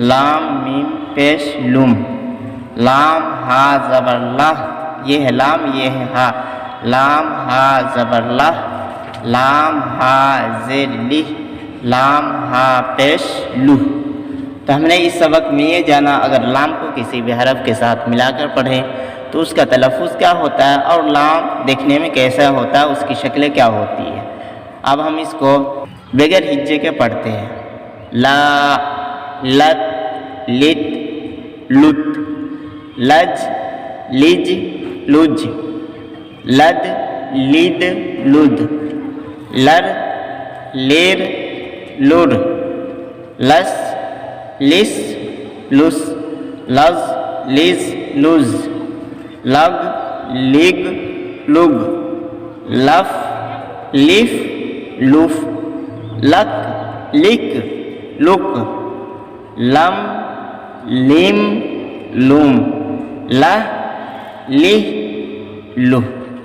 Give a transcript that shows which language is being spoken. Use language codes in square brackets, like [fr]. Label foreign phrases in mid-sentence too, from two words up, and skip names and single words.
[ur] لام میم پیش لم، لام ہا زبر لہ، یہ ہے لام، یہ ہے ہا، لام ہا زبر لہ، لام ہا زیر لہ، لام ہا پیش لہ۔ تو ہم نے اس سبق میں یہ جانا اگر لام کو کسی بھی حرف کے ساتھ ملا کر پڑھیں تو اس کا تلفظ کیا ہوتا ہے اور لام دیکھنے میں کیسا ہوتا ہے، اس کی شکلیں کیا ہوتی ہے۔ اب ہم اس کو بغیر ہجے کے پڑھتے ہیں۔ لا، لت، لت، لت، لج، لج، لج، لد، لد، لد، لر، لیر، لر، لس، لس، لس، لز، لز، لز، لگ، لگ، لگ، لف، لف، لف، لک، لک، لک، لم، لم، لم، لہ، لہ، لہ۔